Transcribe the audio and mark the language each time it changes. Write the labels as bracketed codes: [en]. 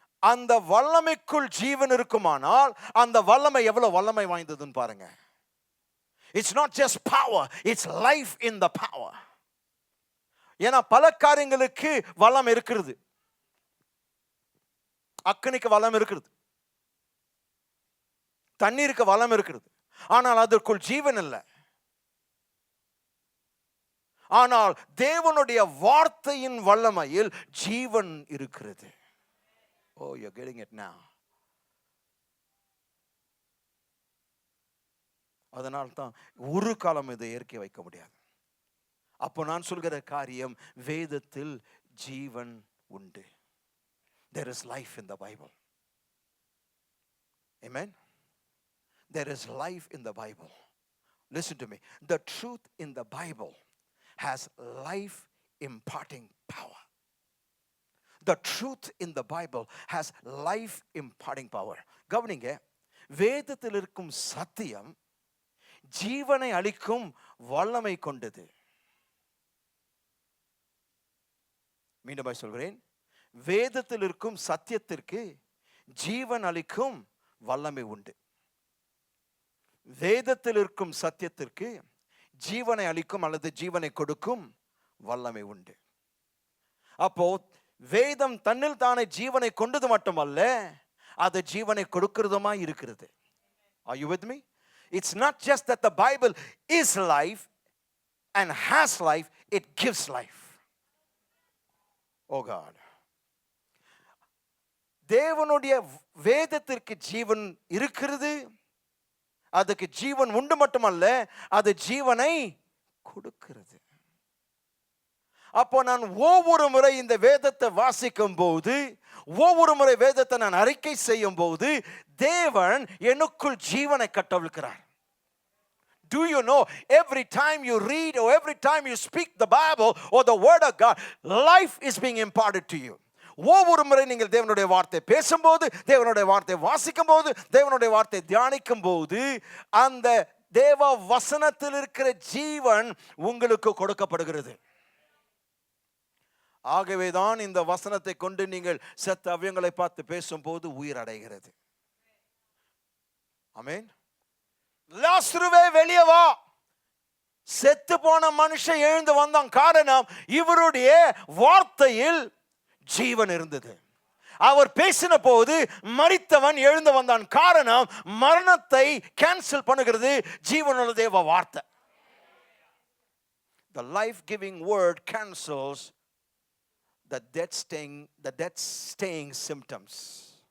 [ta] அந்த வல்லமைக்குள் ஜீவன் இருக்குமானால் அந்த வல்லமை எவ்வளவு வல்லமை வாய்ந்ததுன்னு பாருங்க. [en] It's not just power, it's life in the power. [ta] ஏன்னா பல காரியங்களுக்கு வல்லம் இருக்கிறது. அக்கினிக்கு வல்லம் இருக்கிறது, தண்ணீருக்கு வளம் இருக்கிறது, ஆனால் அதற்குள் ஜீவன் இல்லை. ஆனால் தேவனுடைய வார்த்தையின் வல்லமையில் ஜீவன் இருக்கிறது. [en] Oh, you're getting it now. [ta] அதனால் தான் ஒரு காலம் இதை ஏற்க வைக்க முடியாது. அப்போ நான் சொல்கிற காரியம், வேதத்தில் ஜீவன் உண்டு. [en] There is life in the Bible. Amen. There is life in the Bible. Listen to me. The truth in the Bible has life imparting power. The truth in the Bible has life imparting power. [ta] கவனிங்க, வேதத்தில் இருக்கும் சத்தியம் ஜீவனை அளிக்கும் வல்லமை கொண்டது. மீண்டும் சொல்கிறேன், வேதத்தில் இருக்கும் சத்தியத்திற்கு ஜீவன் அளிக்கும் வல்லமை உண்டு. வேதத்தில் இருக்கும் சத்தியத்திற்கு ஜீவனை அளிக்கும் அல்லது ஜீவனை கொடுக்கும் வல்லமை உண்டு. அப்போ வேதம் தன்னில் தானே ஜீவனை கொண்டது மட்டுமல்ல, அது ஜீவனை கொடுக்கிறதுமா இருக்கிறது. [en] Are you with me? It's not just that the Bible is life and has life, it gives life. Oh God. [ta] தேவனுடைய வேதத்திற்கு ஜீவன் இருக்கிறது, அதுக்கு ஜீவன் உண்டு மட்டுமல்ல, அது ஜீவனை கொடுக்கிறது. அப்போ நான் ஒவ்வொரு முறை இந்த வேதத்தை வாசிக்கும் போது, ஒவ்வொரு முறை வேதத்தை நான் அறிக்கை செய்யும் போது, தேவன் எனக்குள் ஜீவனை கட்டவிழ்க்கிறார். [en] Do you know, every time you read or every time you speak the Bible or the word of God, life is being imparted to you. [ta] ஒவ்வொரு முறை நீங்கள் தேவனுடைய வார்த்தை பேசும்போது, தேவனுடைய வார்த்தை வாசிக்கும் போது, தேவனுடைய வார்த்தை தியானிக்கும் போது, அந்த தேவ வசனத்தில் இருக்கிற ஜீவன் உங்களுக்கு கொடுக்கப்படுகிறது. ஆகவேதான் இந்த வசனத்தை கொண்டு நீங்கள் செத்த அவ்வியங்களை பார்த்து பேசும்போது உயிர் அடைகிறது. ஆமென். லாசருவே வெளியே வா. செத்து போன மனுஷன் எழுந்து வந்தான். காரணம், இவருடைய வார்த்தையில் ஜீவன் இருந்தது. அவர் பேசின போது மரித்தவன் எழுந்து வந்தான். காரணம், மரணத்தை கேன்சல் பண்ணுகிறது ஜீவனுள்ள தேவ வார்த்தை. [en] The life-giving word cancels the death-staying symptoms.